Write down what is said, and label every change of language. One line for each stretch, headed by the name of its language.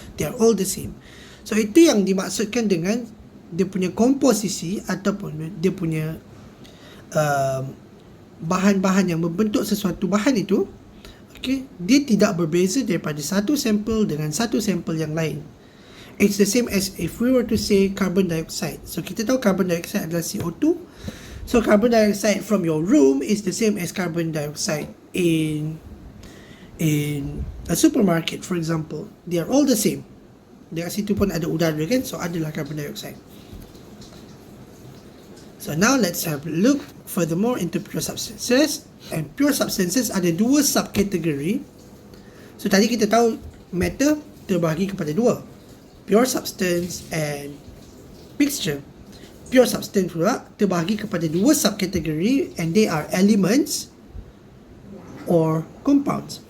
English: They are all the same.
Malay: So itu yang dimaksudkan dengan dia punya komposisi ataupun dia punya bahan-bahan yang membentuk sesuatu bahan itu, okay, dia tidak berbeza daripada satu sampel dengan satu sampel yang lain.
English: It's the same as if we were to say carbon dioxide.
Malay: So kita tahu carbon dioxide adalah CO2.
English: So carbon dioxide from your room is the same as carbon dioxide in a supermarket, for example. They are all the same.
Malay: Dekat situ pun ada udara kan, so adalah carbon dioxide.
English: So now let's have a look furthermore into pure substances.
Malay: And pure substances ada dua subkategori. So tadi kita tahu matter terbahagi kepada dua, pure substance and mixture.
English: Pure substance
Malay: pula terbahagi kepada dua subkategori,
English: and they are elements or compounds.